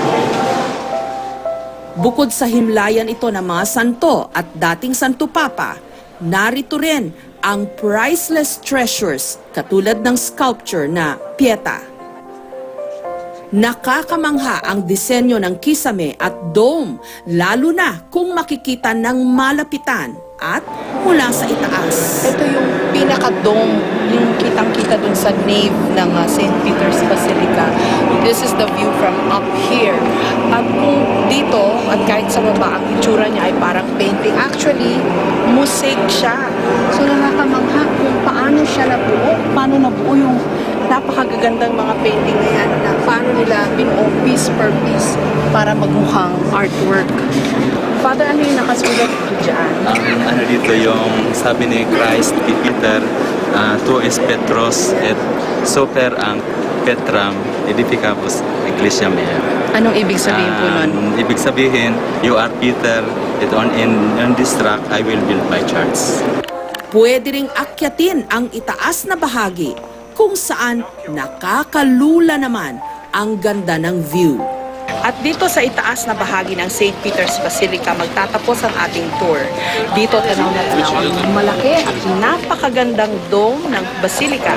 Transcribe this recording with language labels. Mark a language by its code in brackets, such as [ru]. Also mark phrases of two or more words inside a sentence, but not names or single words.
[tl] Bukod sa himlayan ito ng mga santo at dating Santo Papa, narito rin ang [en] priceless treasures [tl] katulad ng sculpture na Pieta. Nakakamangha ang disenyo ng kisame at dome, lalo na kung makikita ng malapitan at mula sa itaas. Ito yung pinaka-dome, yung kitang-kita dun sa nave ng St. Peter's Basilica. [en] This is the view from up here. [tl] At kung dito, at kahit sa baba, ang itsura niya ay parang painting. Actually, mosaic siya. So nakakamangha kung paano siya nabuo, paano nabuo yung napakagagandang mga painting na yan, na paano nila binuo [en] piece per piece [tl] para magmukhang artwork. Father, ano yung nakasulat dito dyan? ano dito yung sabi ni Christ kay Peter, [la] tu es Petros et super ang Petram edificabus ecclesia mea. [tl] Anong ibig sabihin po nun? Ibig sabihin, [en] you are Peter, on this rock I will build my church. [tl] Pwede ring akyatin ang itaas na bahagi kung saan nakakalula naman ang ganda ng view. At dito sa itaas na bahagi ng St. Peter's Basilica, magtatapos ang ating tour. Dito tanaw na tanaw ang malaki at napakagandang dome ng Basilica.